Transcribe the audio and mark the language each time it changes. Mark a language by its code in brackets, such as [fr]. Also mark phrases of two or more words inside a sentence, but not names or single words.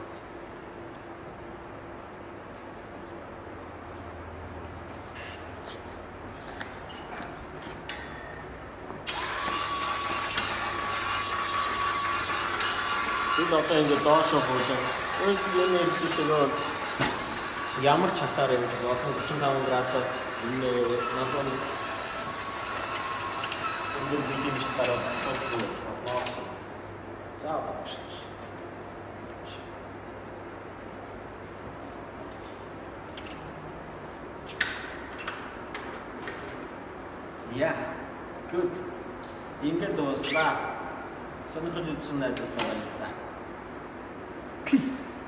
[mn] Бид одоо ингээд доошоо бууж байгаа. Энэ хэсэгтээ ямар чатаар явж байгаа. Одоо 35 градусаас энэ надад энэ бидний чатаар суулж байгаа. За одоо бошч. [en] Yeah, good. [mn] Ингээд дуслаа. Сонирхож үзсэн найзууд баярлалаа. Peace.